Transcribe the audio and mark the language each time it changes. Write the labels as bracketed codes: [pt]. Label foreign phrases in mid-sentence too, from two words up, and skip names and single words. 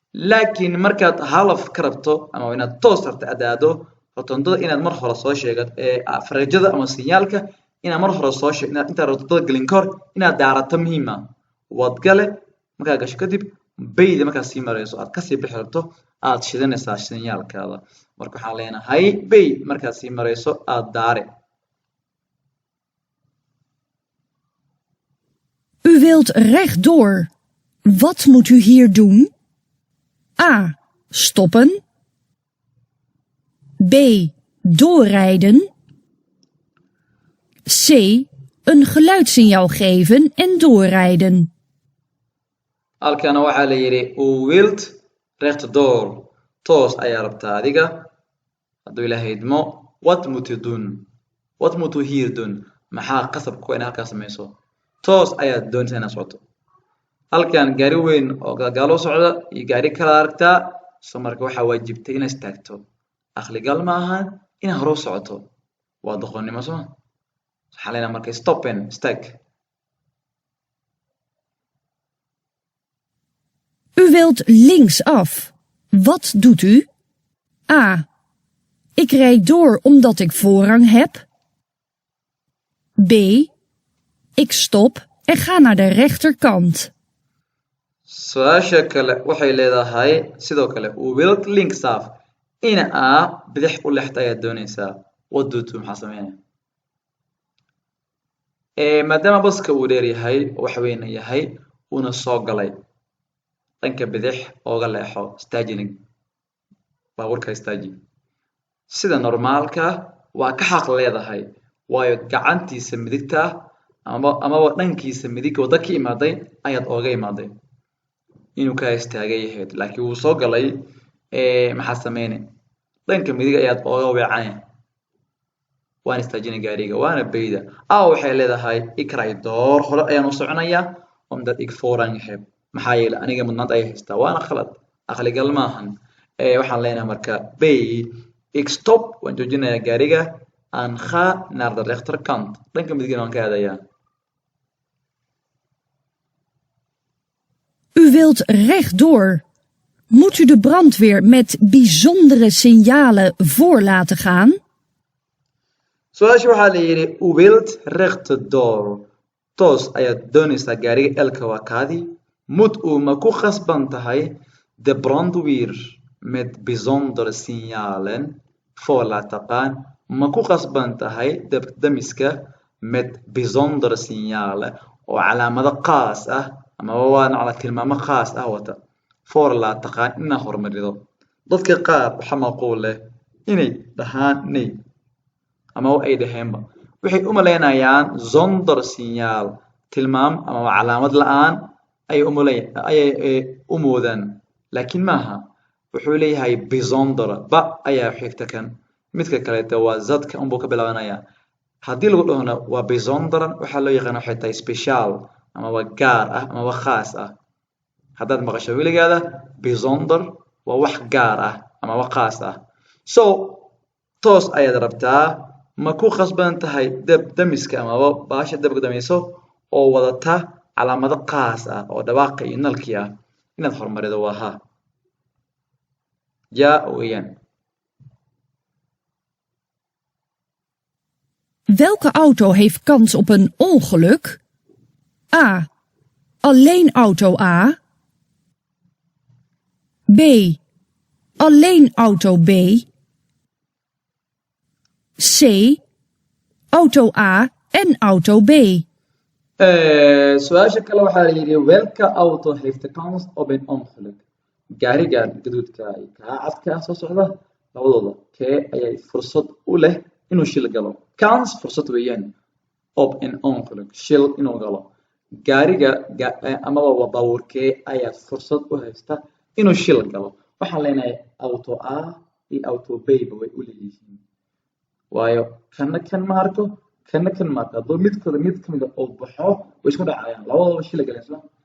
[so] Laakiin markaad half ka rabto, ama inaad toos rabto aad aado, rotondada inaad mar hore soo sheegat-, ee, a-, fareejada ama sinyaalka inaad mar hore soo sheeg-, inaad intaad rotondada gelin ka hor inaad daarato muhiim ah. Waad gale, markaad gasho kadib, bayda markaad sii marayso, aad kasii bixi rabto, aad shidanaysaa sinyaalkaada. Marka waxaan leenahay, bay markaad sii marayso, aad daare. [nl] U wilt rechtdoor. Wat moet u hier doen? A. Stoppen. B. Doorrijden. C. Een geluidssignaal geven en doorrijden. [so] Halkana waxaa la yiri, [nl] u wilt rechtdoor. [so] Toos ayaa rabtaa adiga. Hadduu Ilaahay idmo, [nl] wat moet u doen? Wat moet u hier doen? [so] Maxaa qasab ku ah inaad halkaas samayso? Toos ayaad doonaysaa inaad socoto. Halkan gaari weyn oo gadaal u socda iyo gaari kale aragtaa, so marka waxaa waajibtay inaad istaagto. Aqligal ma aha inaad hore u socoto. Waa doqonnimo, soo ma? Waxaa la yidhaha marka stoppen, istaag. [nl] U wilt linksaf. Wat doet u? A. Ik rijd door omdat ik voorrang heb. B. Ik stop en ga naar de rechterkant. [so] Su'aasha kale waxay leedahay sidoo kale, [nl] u wilt linksaf. [so] In A bidix u leexda ayaad doonaysaa. [en] What do you do? [so] Maxaa sameynaya? Ee, maadaama baska uu dheer yahay, oo wax weyn yahay, uuna soo galay. Dhanka bidix ooga leexo, staging. Baabuurka staging. Sida normaalka, waa ka xaq leedahay, waayo gacantiisa midigta, amaba, amaba dhankiisa midig waddo ka imaaday ayaad ooga imaaday. Inuu ka istaagay yahayd, laakiin wuu soo galay, ee, maxaa sameyne? Dhanka midig ayaad ooga weecane. Waan istaajinay gaariga, waana bayda. Aa, waxay leedahay, "Ikray door hore ayaan u soconayaa, [nl] omdat ik voorrang heb." [so] Maxaa yeelay, aniga mudnaanta ayay haystaa. Waana khalad. Aqligal maahan. Ee, waxaan leenahay marka, "Bay, [nl] ik stop, [so] waan joojinayaa gaariga, aan [nl] ga naar de rechterkant." [so] Dhanka midigna waan ka aadayaa. [nl] U wilt rechtdoor. Moet u de brandweer met bijzondere signalen voor laten gaan? [so] Su-aasha waxaa la yidhi, [nl] "U wilt rechtdoor." [so] Toos ayaad doonaysaa gaariga elka waa kaadi. [nl] Moet u [so] ma ku khasban tahay [nl] de brandweer met bijzondere signalen voor laten gaan? [so] Ma ku khasban tahay dab-damiska [nl] met bijzondere signalen [so] oo calaamado qaas ah amaba waa nacla tilmaamo qaas ah wata? [nl] Voor laten gaan [so] inaa hormarido. Dadka qaar waxa macquul leh inay dhahaan nay. Ama ay dhaheenba. Waxay u maleynayaan [nl] zonder signaal, [so] tilmaam ama calaamad la'aan ayay u malay-, ayay, ee, u moodaan. Laakiin maaha. Wuxuu leeyahay bijzonder. Ba ayaa xigta kan. Midka kaleeta waa zadka unbuu ka bilaabanayaa. Haddii lagu dhahona waa bijzonderan, waxaa loo yaqaan waxay tahay speciaal, ama waa gaar ah, ama waa khaas ah. Haddaad maqasho weligaada, bijzonder waa wax gaar ah, ama wax khaas ah. So, toos ayaad rabtaa, ma ku khasban tahay dab-damiska amaba baasha dabka damayso oo wadata calaamado khaas ah oo dhawaaqa iyo nalkii ah inaad horumarido waa haa. Ja weeyaan. [nl] Welke auto heeft kans op een ongeluk? A. Alleen auto A. B. Alleen auto B. C. Auto A en auto B. [so] Eh, su-aasha kale waxaa la yidhi, [nl] "Welke auto heeft de kans op een ongeluk?" [so] Gaarigan gaduudka iyo kaa cadka soo socda, labadooda, kee ayay fursad u leh inuu shil galo? Kans fursad weeyaan. [nl] Op een ongeluk, [so] shil inuu galo. Gaariga ga-, eh, amaba waa baabuurkee ayaa fursad u haysta inuu shil galo? Waxaan leenahay auto A iyo auto B ba way u leeyihiin. Waayo, kanna kan ma arko, kanna kan ma arko. Hadduu midkooda mid ka mid ah uu baxo, way isku dhacayaan. Labadooda shil galeen, soo ma?